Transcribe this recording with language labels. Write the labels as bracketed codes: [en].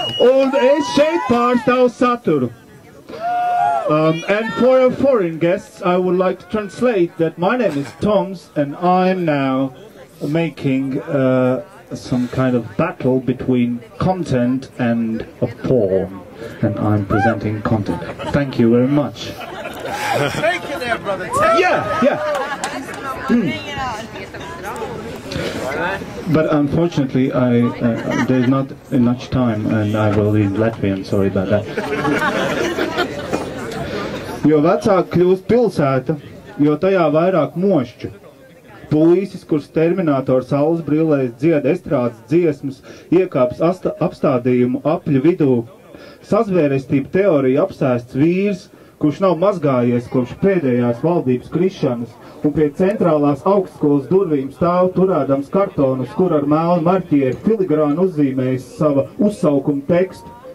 [lv] Un es šeit pārstāvu saturu. [en] And for our foreign guests, I would like to translate that my name is Toms, and I'm now making some kind of battle between content and a form. And I'm presenting content. Thank you very much. Take it there, brother. Take Yeah. But unfortunately, there's not enough time, and I will read Latvian. Sorry about that. [lv] Jo vecāk kļūst pilsēta, jo tajā vairāk mošķu. Puisis, kurš Terminatora saules brillēs dzied estrādes dziesmas, iekāps apstādījumu apļu vidū. Sazvērestība teorija apsēsts vīrs, kurš nav mazgājies kopš pēdējās valdības krišanas, un pie centrālās augstskolas durvīm stāv turēdams kartonus, kur ar melnu marķieru filigrānu uzzīmējis sava uzsaukuma tekstu.